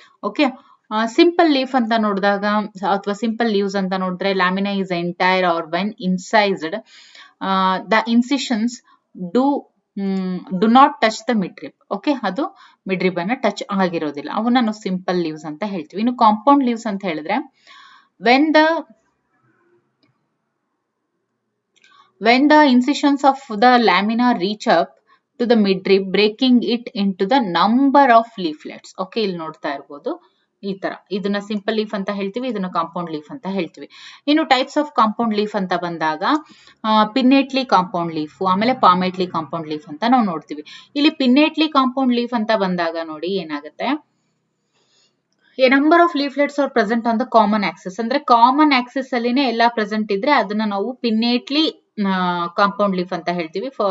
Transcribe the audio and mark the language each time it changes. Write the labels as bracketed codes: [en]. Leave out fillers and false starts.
[en] okay, [kn] simple leaf ಅಂತ ನೋಡಿದಾಗ ಅಥವಾ ಸಿಂಪಲ್ ಲೀವ್ಸ್ ಅಂತ ನೋಡಿದ್ರೆ [en] Lamina is entire or when incised the incisions do not touch the midrib. [kn] Okay, ಅದು ಮಿಡ್ ರಿಬ್ ಅನ್ನ ಟಚ್ ಆಗಿರೋದಿಲ್ಲ, ಅವನ್ನ ನಾವು ಸಿಂಪಲ್ ಲೀವ್ಸ್ ಅಂತ ಹೇಳ್ತೀವಿ. ಇನ್ನು ಕಾಂಪೌಂಡ್ ಲೀವ್ಸ್ ಅಂತ ಹೇಳಿದ್ರೆ [en] when the incisions of the lamina reach up to the midrib, breaking it into the number of leaflets. [kn] Okay, ಇಲ್ಲಿ ನೋಡ್ತಾ ಇರ್ಬೋದು ಈ ತರ, ಇದನ್ನ ಸಿಂಪಲ್ ಲೀಫ್ ಅಂತ ಹೇಳ್ತೀವಿ, ಇದನ್ನ ಕಾಂಪೌಂಡ್ ಲೀಫ್ ಅಂತ ಹೇಳ್ತೀವಿ. ಇನ್ನು ಟೈಪ್ಸ್ ಆಫ್ ಕಾಂಪೌಂಡ್ ಲೀಫ್ ಅಂತ ಬಂದಾಗ ಪಿನ್ನೇಟ್ಲಿ ಕಾಂಪೌಂಡ್ ಲೀಫ್, ಆಮೇಲೆ ಪಾಮೇಟ್ಲಿ ಕಾಂಪೌಂಡ್ ಲೀಫ್ ಅಂತ ನಾವು ನೋಡ್ತೀವಿ. ಇಲ್ಲಿ ಪಿನ್ನೇಟ್ಲಿ ಕಾಂಪೌಂಡ್ ಲೀಫ್ ಅಂತ ಬಂದಾಗ ನೋಡಿ ಏನಾಗುತ್ತೆ, [en] a number of leaflets are present on the common axis, [kn] ಅಂದ್ರೆ ಕಾಮನ್ ಆಕ್ಸಿಸ್ ಅಲ್ಲಿನೇ ಎಲ್ಲಾ ಪ್ರೆಸೆಂಟ್ ಇದ್ರೆ ಅದನ್ನ ನಾವು ಪಿನ್ನೇಟ್ಲಿ ಕಾಂಪೌಂಡ್ ಲೀಫ್ ಅಂತ ಹೇಳ್ತೀವಿ.